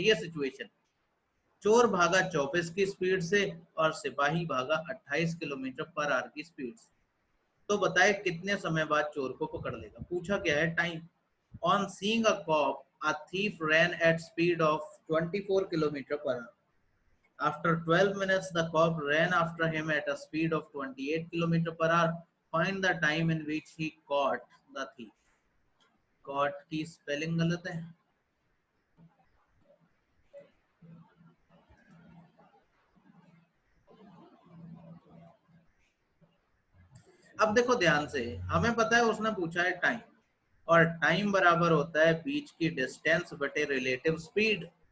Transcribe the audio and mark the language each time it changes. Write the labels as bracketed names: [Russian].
[Hindi] ये सिचुएशन, चोर भागा 24 की स्पीड से और सिपाही भागा 28 किलोमीटर पर आवर की स्पीड से। तो बताए कितने समय बाद चोर को पकड़ लेगा। पूछा क्या है, time. [English] On seeing a cop, a thief ran at speed of 24 kilometre per hour. After 12 minutes, the cop ran after him at a speed of 28 km per hour. Find the time in which he caught the thief. [Hindi] Caught की spelling गलत है। अब देखो ध्यान से, हमें पता है उसने पूछा है टाइम, और टाइम बराबर होता है बीच की डिस्टेंस बटे रिलेटिव स्पीड।